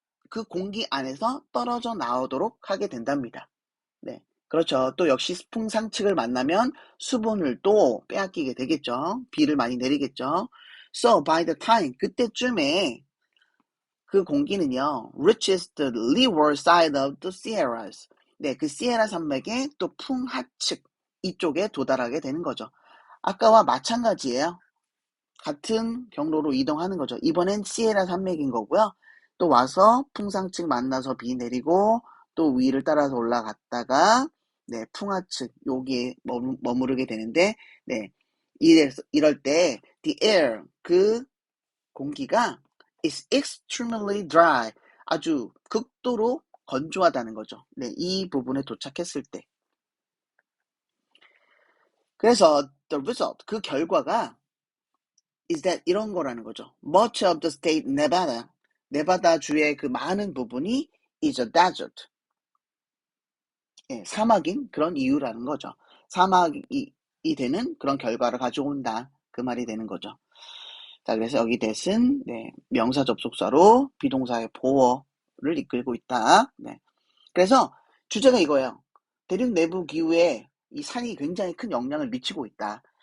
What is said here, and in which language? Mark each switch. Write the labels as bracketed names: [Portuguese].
[Korean] 그 공기 안에서 떨어져 나오도록 하게 된답니다. 네. 그렇죠. 또 역시 풍상측을 만나면 수분을 또 빼앗기게 되겠죠. 비를 많이 내리겠죠. [English] So by the time, [Korean] 그때쯤에 그 공기는요, [English] reaches the leeward side of the Sierras. [Korean] 네, 그 시에라 산맥의 또 풍하측 이쪽에 도달하게 되는 거죠. 아까와 마찬가지예요. 같은 경로로 이동하는 거죠. 이번엔 시에라 산맥인 거고요. 또 와서 풍상측 만나서 비 내리고 또 위를 따라서 올라갔다가 네, 풍하측 여기에 머무르게 되는데 네, 이럴 때 the air 그 공기가 [English] is extremely dry [Korean] 아주 극도로 건조하다는 거죠. 네, 이 부분에 도착했을 때. 그래서 [English] the result [Korean] 그 결과가 [English] is that [Korean] 이런 거라는 거죠. [English] Much of the state Nevada, [Korean] 네바다 주의 그 많은 부분이 [English] is a desert. [Korean] 예, 사막인 그런 이유라는 거죠. 사막이 되는 그런 결과를 가져온다. 그 말이 되는 거죠. 자, 그래서 여기 that은 네, 명사 접속사로 비동사의 보어를 이끌고 있다. 네. 그래서 주제가 이거예요. 대륙 내부 기후에 이 산이 굉장히 큰 영향을 미치고 있다.